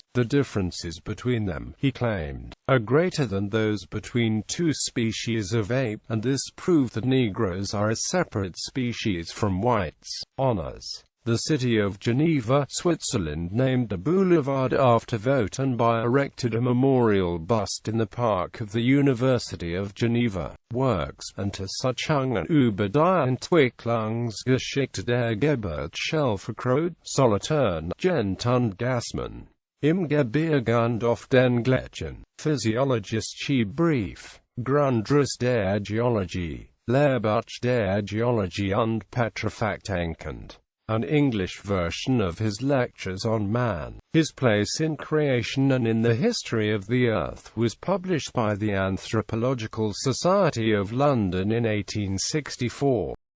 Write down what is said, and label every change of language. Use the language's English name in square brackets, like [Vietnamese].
[English] The differences between them, he claimed, are greater than those between two species of ape, and this proved that Negroes are a separate species from whites. Honors. The city of Geneva, Switzerland named a boulevard after Vogt and erected a memorial bust in the park of the University of Geneva. Works. [German] Untersuchungen über die Entwicklungsgeschichte der Geburtsschilfkröte, Solothurn, Gent und Gassmann. Im Gebirge und auf den Gletschern. Physiologische Brief. Grundriss der Geologie. Lehrbuch der Geologie und Petrifactenkunde. [English] An English version of his Lectures on Man, His Place in Creation and in the History of the Earth, was published by the Anthropological Society of London in 1864.